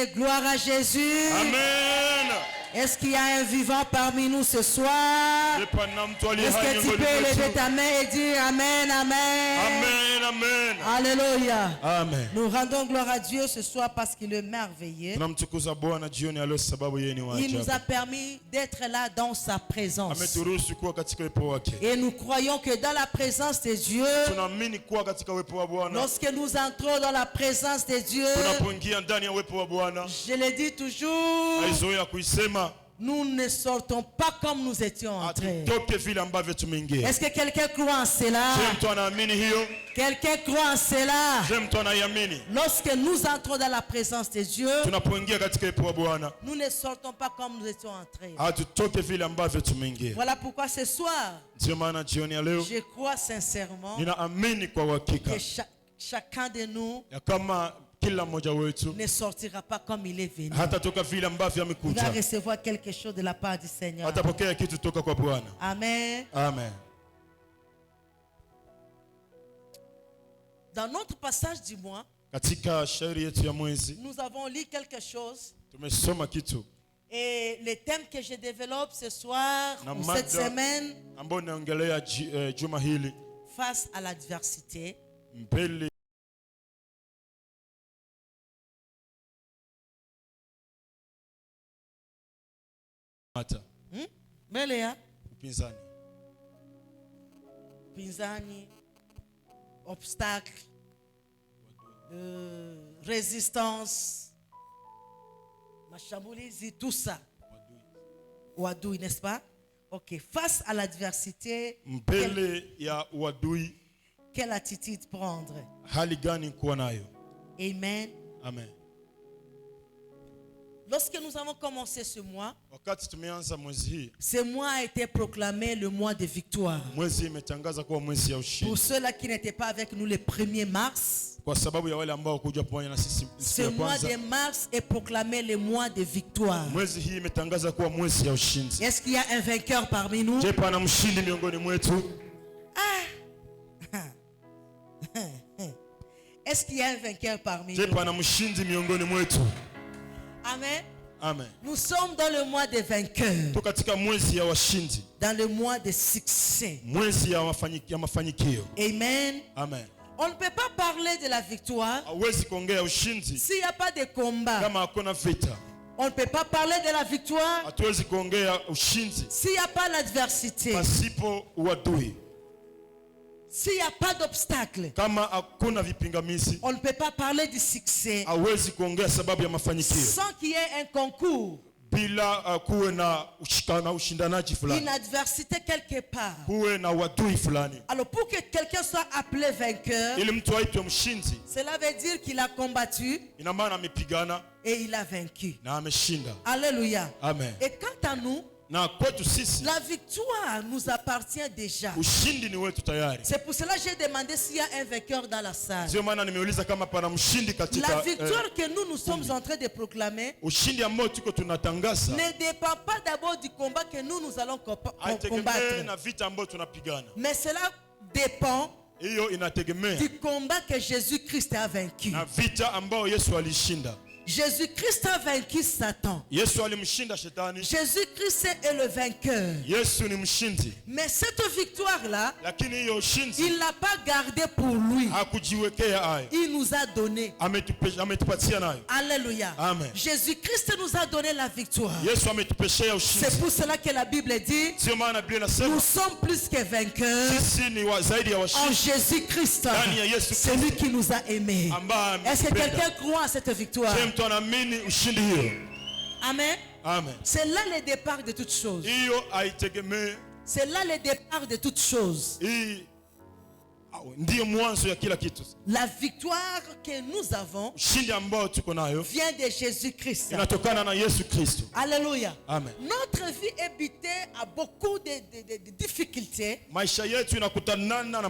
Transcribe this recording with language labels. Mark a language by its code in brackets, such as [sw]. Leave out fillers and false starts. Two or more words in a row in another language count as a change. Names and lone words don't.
[fr] Gloire à Jésus. Amen. Est-ce qu'il y a un vivant parmi nous ce soir? Est-ce que tu peux lever ta main et dire Amen, Amen? Amen. Amen. Alléluia. Amen. Nous rendons gloire à Dieu ce soir parce qu'il est merveilleux. [sw] Tunamtukuza Bwana jioni ya leo sababu yeye ni wa [fr] Il nous a [sw] ajabu. [fr] permis d'être là dans sa présence. [sw] Ameturuhusu kuwa katika uwepo wake. [fr] Et nous croyons que dans la présence de Dieu, [sw] Tunaamini kuwa katika uwepo wa Bwana. [fr] lorsque nous entrons dans la présence de Dieu, [sw] Tunapoingia ndani ya uwepo wa Bwana, [fr] je le dis toujours, [sw] aizoea kuisema, [fr] nous ne sortons pas comme nous étions entrés. [sw] hatutoke vile ambavyo tumeingia. [fr] Est-ce que quelqu'un croit en cela? [sw] Je mtu anaamini hiyo? [fr] Quelqu'un croit en cela? [sw] Je mtu anaiamini? [fr] Lorsque nous entrons dans la présence de Dieu, [sw] Tunapoingia katika uwepo wa Bwana, [fr] nous ne sortons pas comme nous étions entrés. [sw] hatutoke vile ambavyo tumeingia. [fr] Voilà pourquoi ce soir, [sw] Ndio maana jioni ya leo [fr] je crois sincèrement [sw] ninaamini kwa uhakika [fr] que chacun de nous [sw] ya kama kila mmoja wetu [fr] ne sortira pas comme il est venu. [sw] hatatoka vile ambavyo [fr] Il va [sw] amekuja, [fr] recevoir quelque chose de la part du Seigneur. [sw] atapokea kitu toka kwa Bwana. [fr] Amen. [sw] Amen. [fr] Dans notre passage du mois, [sw] Katika shairi yetu ya mwezi [fr] nous avons lu quelque chose. [sw] tumesoma kitu [fr] Et le thème que je développe ce soir, [sw] na [fr] ou cette [sw] mada [fr] semaine, [sw] ambayo naongelea juma hili, [fr] face à l'adversité, [sw] mbele hata mbele ya upinzani, pinzani, [fr] obstacle, résistance, mashambulizi, tout ça. Ouadoui, n'est-ce pas? Ok. Face à l'adversité, [sw] mbele ya uadui, [fr] quelle attitude prendre? [sw] hali gani kuwa nayo? [fr] Amen. [sw] Amen. [fr] Lorsque nous avons commencé ce mois, [sw] Wakati tumeanza mwezi hii, [fr] ce mois a été proclamé le mois de victoire. [sw] mwezi imetangaza kuwa mwezi ya ushindi. [fr] Pour ceux-là qui n'étaient pas avec nous le 1er mars, [sw] Kwa sababu ya wale ambao kuja pamoja na sisi siku [fr] ce [sw] ya [fr] mois [sw] kwanza, [fr] de mars est proclamé le mois de victoire. [sw] mwezi hii imetangaza kuwa mwezi ya ushindi. [fr] Est-ce qu'il y a un vainqueur parmi nous? [sw] Je, pana mshindi miongoni mwetu? [fr] Est-ce qu'il y a un vainqueur parmi [sw] Je, [fr] nous? [sw] pana mshindi miongoni mwetu? [fr] Amen. [sw] Amen. [fr] Nous sommes dans le mois des vainqueurs, [sw] Tuko katika mwezi ya washindi, [fr] dans le mois de succès. [sw] mwezi ya mafanikio. [fr] Amen. [sw] Amen. [fr] On ne peut pas parler de la victoire [sw] Hauwezi kuongea ushindi [fr] s'il n'y a pas de combat. [sw] kama hakuna vita. [fr] On ne peut pas parler de la victoire [sw] Hatuwezi kuongea ushindi [fr] s'il n'y a pas l'adversité, [sw] pasipo uadui. [fr] s'il n'y a pas d'obstacle. [sw] Kama hakuna vipingamizi, [fr] On ne peut pas parler du succès [sw] hauwezi kuongea sababu ya mafanikio [fr] sans qu'il y ait un concours, [sw] bila kuwe na ushindanaji [fr] une [sw] fulani, [fr] adversité quelque part. [sw] kuwe na uadui fulani, [fr] Alors pour que quelqu'un soit appelé vainqueur, [sw] ili mtu aitwe mshindi. [fr] cela veut dire qu'il a combattu [sw] Ina maana amepigana [fr] et il a vaincu. [sw] na ameshinda. [fr] Alléluia. [sw] Amen. [fr] Et quant à nous, [sw] Na kwetu sisi [fr] la victoire nous appartient déjà. [sw] ushindi ni wetu tayari. [fr] C'est pour cela que j'ai demandé s'il y a un vainqueur dans la salle. [sw] Ndio maana nimeuliza kama pana mshindi [fr] La [sw] katika [fr] victoire que nous sommes en train de proclamer [sw] ushindi ambao tuko tunatangaza, [fr] ne dépend pas d'abord du combat que nous allons [sw] haitegemei [fr] combattre. [sw] na vita ambayo tunapigana, [fr] Mais cela dépend [sw] hiyo inategemea [fr] du combat que Jésus-Christ a vaincu. [sw] na vita ambao Yesu alishinda. [fr] Jésus-Christ a vaincu Satan. [sw] Yesu alimshinda shetani. [fr] Jésus-Christ est le vainqueur. [sw] Yesu ni mshindi. [fr] Mais cette victoire-là, [sw] Lakini hiyo ushindi [fr] il l'a pas gardée pour lui. [sw] hakujiwekea hayo. [fr] Il nous a donné. [sw] Ametupatia nayo. [fr] Alléluia. [sw] Amen. [fr] Jésus-Christ nous a donné la victoire. [sw] Yesu ametupeshea ushindi. [fr] C'est pour cela que la Bible dit, [sw] Sio maana Biblia [fr] nous [sw] inasema [fr] sommes plus que vainqueurs [sw] sisi ni zaidi ya [fr] en [sw] washindi. [fr] Jésus-Christ. [sw] Ndani ya Yesu [fr] C'est lui [sw] Kristo [fr] qui nous a aimés. [sw] ambaye [fr] Est-ce que [sw] ametupenda. [fr] quelqu'un croit à cette victoire? [sw] Je mtu anaamini ushindi hiyo. [fr] Amen. [sw] Amen. [fr] C'est là le départ de toutes choses. [sw] Hiyo haitegemee. [fr] C'est là le départ de toutes choses. [sw] Hii ndiyo mwanzo ya kila kitu. [fr] La victoire que nous avons [sw] Ushindi ambao tuko nayo [fr] vient de Jésus-Christ. [sw] inatokana na Yesu Kristo. [fr] Alléluia. [sw] Amen. [fr] Notre vie est butée à beaucoup de difficultés, [sw] Maisha yetu inakutanana na